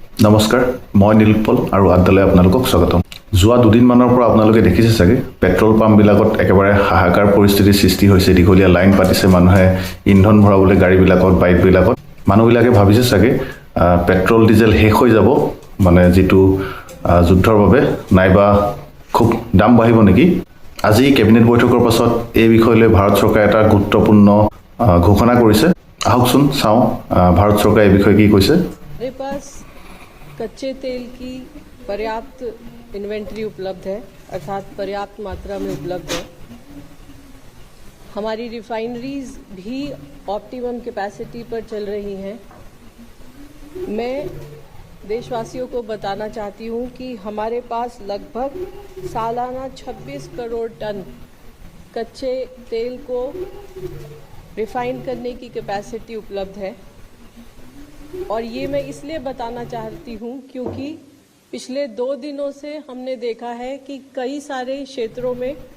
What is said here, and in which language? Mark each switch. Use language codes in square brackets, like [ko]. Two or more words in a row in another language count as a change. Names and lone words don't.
[as] নমস্কাৰ মই নীলপল আৰু আদলে আপোনালোকক স্বাগতম যোৱা দুদিন মানৰ পৰা আপোনালোকে দেখিছে চাগে পেট্ৰল পাম্প বিলাকত একেবাৰে হাহাকাৰ পৰিস্থিতিৰ সৃষ্টি হৈছে দীঘলীয়া লাইন পাতিছে মানুহে ইন্ধন ভৰাবলৈ গাড়ী বিলাকত বাইক বিলাকত মানুহবিলাকে ভাবিছে চাগে পেট্ৰল ডিজেল শেষ হৈ যাব মানে যেটো যুদ্ধৰ বাবে নাইবা খুব দাম বাঢ়িব নেকি আজি কেবিনেট বৈঠকৰ পাছত এই বিষয়লৈ ভাৰত চৰকাৰে এটা গুৰুত্বপূৰ্ণ ঘোষণা কৰিছে আহকচোন চাও ভাৰত চৰকাৰে এই বিষয়ে কি কৈছে [hi] मेरे पास कच्चे तेल की पर्याप्त इन्वेंटरी उपलब्ध है अर्थात पर्याप्त मात्रा में उपलब्ध है हमारी रिफाइनरीज भी [en] optimum capacity [hi] पर चल रही हैं मैं देशवासियों को बताना चाहती हूं कि हमारे पास लगभग सालाना 26 करोड़ टन कच्चे तेल को रिफाइन करने की कैपेसिटी उपलब्ध है और ये मैं इसलिए बताना चाहती हूँ क्योंकि पिछले 2 दिनों से हमने देखा है कि कई सारे क्षेत्रों में